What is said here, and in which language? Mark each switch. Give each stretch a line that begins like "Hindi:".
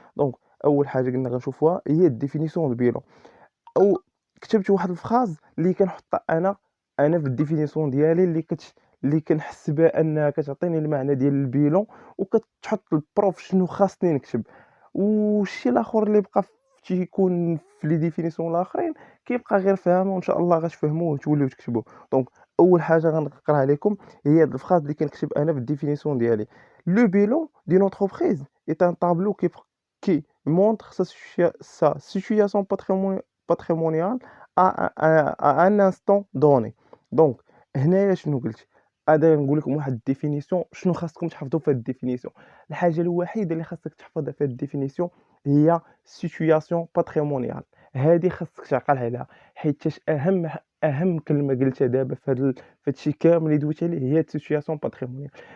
Arabic: دونك اول حاجه قلنا غنشوفوها هي الديفينيسيون ديال البيلون او كتبت واحد الفراز اللي كنحطها انا في الديفينيسيون ديالي اللي كنحس بها انها كتعطيني المعنى ديال البيلون وكتحط البروف شنو خاصني نكتب. والشيء الاخر اللي بقى تيكون في لي ديفينيسيون الاخرين كيبقى غير فهمه وان شاء الله غتفهموه وتوليو تكتبوه. دونك اول حاجه غنقراها لكم هي هاد الفراز اللي كنكتب انا في الديفينيسيون ديالي.
French: لو بيلون دي entreprise est un tableau qui montre sa situation patrimoniale à un instant donné.
Arabic: دونك هنايا شنو قلت غادي نقول لكم واحد الديفينيسيون شنو خاصكم تحفظوا في هاد الديفينيسيون. الحاجه الوحيده اللي خاصك تحفظها في هاد الديفينيسيون هي سيتوياسيون باتريمونيال. هادي خاصك تعقل عليها حيت اهم كلمه قلتها دابا في هادشي كامل اللي دويت عليه هي سيتوياسيون باتريمونيال.